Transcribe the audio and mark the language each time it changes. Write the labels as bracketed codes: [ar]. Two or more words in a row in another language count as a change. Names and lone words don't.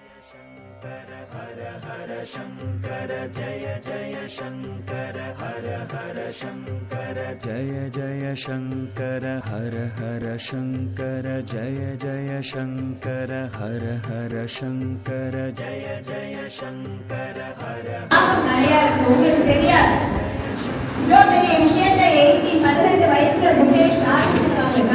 [sa] शंकर हर हर शंकर जय जय शंकर हर हर शंकर जय जय शंकर हर हर शंकर जय जय शंकर हर हर शंकर जय जय शंकर हर [ta] நிறைய இருக்கு உங்களுக்கு தெரியாது இவ்வளோ பெரிய விஷயத்தை 18 வயசுல முகேஷ் ஆரம்பிச்சிருக்காங்கன்னா